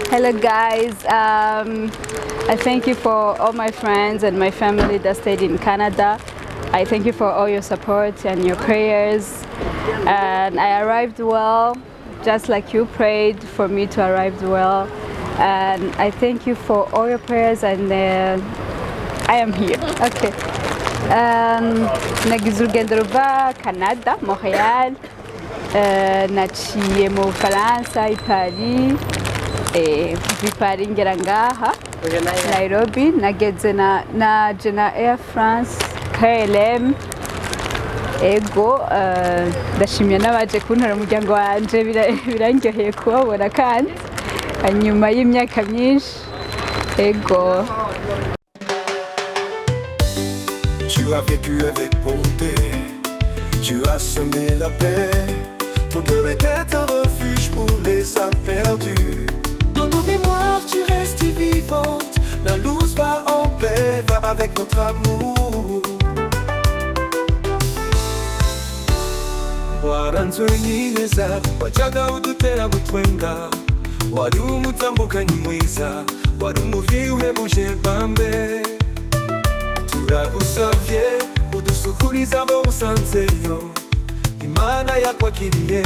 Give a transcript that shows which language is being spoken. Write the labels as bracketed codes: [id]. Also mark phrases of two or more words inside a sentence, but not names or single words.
[en] Hello guys, I thank you for all my friends and my family that stayed in Canada. I thank you for all your support and your prayers, and I arrived well, just like you prayed for me to arrive well, and I thank you for all your prayers, and I am here. Okay. [rn] Nagize urugendo ruva Canada, Montreal, naciye mu Bufaransa, i Paris, i Paris ngera ngaha Nairobi, nageze na Air France KLM. Ego ndashimye n'abaje kuntora umuryango wanje, birangyoheye kubabona kandi nyuma y'imyaka myinshi. Ego. [fr] Tu as vécu avec bonté, tu as semé la paix. Ton cœur était un refuge pour les âmes perdues. Dans nos mémoires tu restes vivante. [es] La luz [fr] va en paix, va avec notre amour. [rn] Waranzwenyineza, wajaga udutera gutwenga. Wari umutambukanyi mwiza, wari umuvi uhebuje bambe. Turagusavye udusuhuriza abo usanzeyo, Imana yakwakiriye.